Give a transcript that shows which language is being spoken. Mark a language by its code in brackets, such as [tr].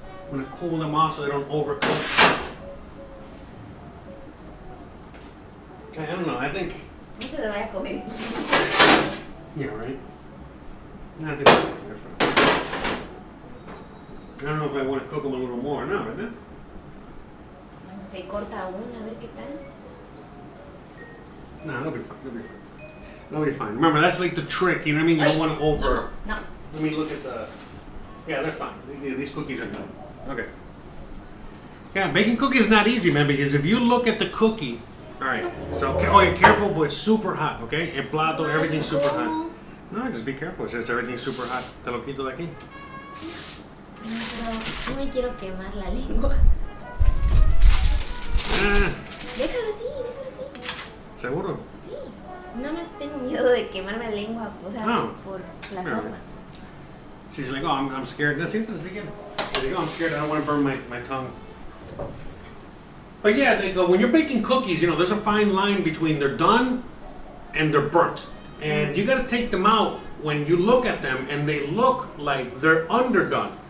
[en] I'm going to cool them off so they don't overcook. I don't know, I think... [es] No se lo vaya a comer. [en] Yeah, right? I think it's different. I don't know if I want to cook them a little more. [es] No, ¿verdad? No sé, corta una, a ver qué tal. [en] No, they'll be fine. They'll be fine. Remember, that's like the trick. You know what I mean? You don't want to over. No. Let me look at the. Yeah, they're fine. These cookies are done. Okay. Yeah, making cookies is not easy, man. Because if you look at the cookie, all right. So, careful, but it's super hot. Okay, [es] el plato, [en] everything's super hot. No, just be careful. It's just everything's super hot. [es] Te lo quito de aquí. No, pero no me quiero quemar la lengua. Déjalo así. ¿Seguro? Sí. No me tengo miedo de quemarme la lengua, o sea, por la sopa. [en] She's like, oh, I'm scared. She's like, oh, I'm scared. I don't want to burn my tongue. But yeah, when you're baking cookies, there's a fine line between they're done and they're burnt. And you got to take them out when you look at them and they look like they're underdone.